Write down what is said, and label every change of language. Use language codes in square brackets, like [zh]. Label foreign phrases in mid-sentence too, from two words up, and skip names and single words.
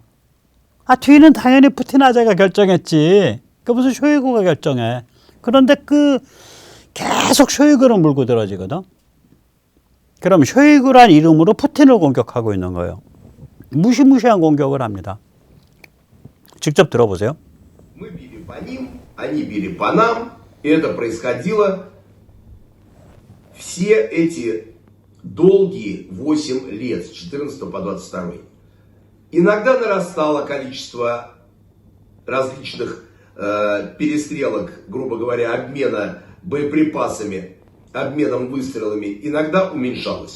[ko] 뒤는 당연히 푸틴 아재가 결정했지. 그 무슨 쇼이구가 결정해. 그런데 계속 쇼이구를 물고 들어지거든. 그럼 쇼이구란 이름으로 푸틴을 공격하고 있는 거예요. 무시무시한 공격을 합니다. 직접 들어보세요. [ru] Мы били по ним, они били по нам, и это происходило все эти долгие 8 лет, с 14 по 22. Иногда нарастало количество различных перестрелок, грубо говоря, обмена боеприпасами, обменом выстрелами, иногда уменьшалось.